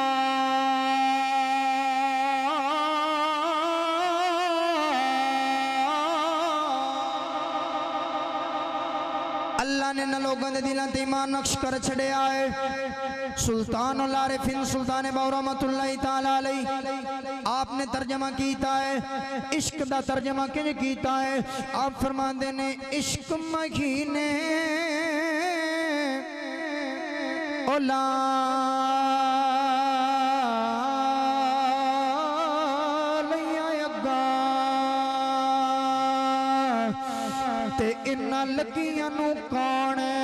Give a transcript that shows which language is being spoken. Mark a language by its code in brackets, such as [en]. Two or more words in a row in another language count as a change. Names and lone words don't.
[pa] ਅੱਲਾਹ ਨੇ ਨ ਲੋਗੋਂ ਕੇ ਦਿਲੋਂ ਤੇ ਈਮਾਨ ਨਕਸ਼ ਕਰ ਛੜਿਆ ਹੈ। सुल्तान उल आरिफीन सुल्तान बाऊ [ar] رحمة الله تعالى عليه [pa] ਆਪਨੇ ਤਰਜਮਾ ਕੀਤਾ ਹੈ। ਇਸ਼ਕ ਦਾ ਤਰਜਮਾ ਕਿੰਜ ਕੀਤਾ ਹੈ? ਆਪ ਫ਼ਰਮਾਤੇ ਨੇ ਇਸ਼ਕ ਮਹੀਨੇ ਓਲਾ ਤੇ ਇੰਨਾ ਲਗੀਆਂ ਨੂੰ ਕੌਣ